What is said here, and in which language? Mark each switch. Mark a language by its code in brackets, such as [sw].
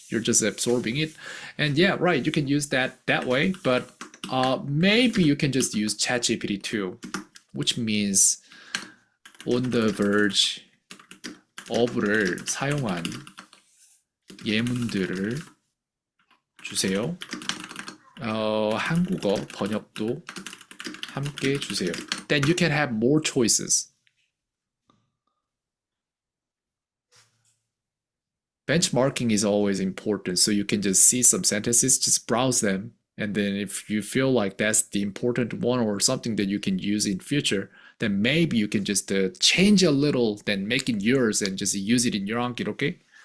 [en] You're just absorbing it. And yeah, right, you can use that way, but maybe you can just use ChatGPT too, which means on the verge of [ko] 를 사용한 예문들을 주세요. 한국어 번역도 함께 주세요. [en] Then you can have more choices. Benchmarking is always important, so you can just see some sentences, just browse them, and then if you feel like that's the important one or something that you can use in future, then maybe you can just change a little, then make it yours and just use it in your Anki, okay?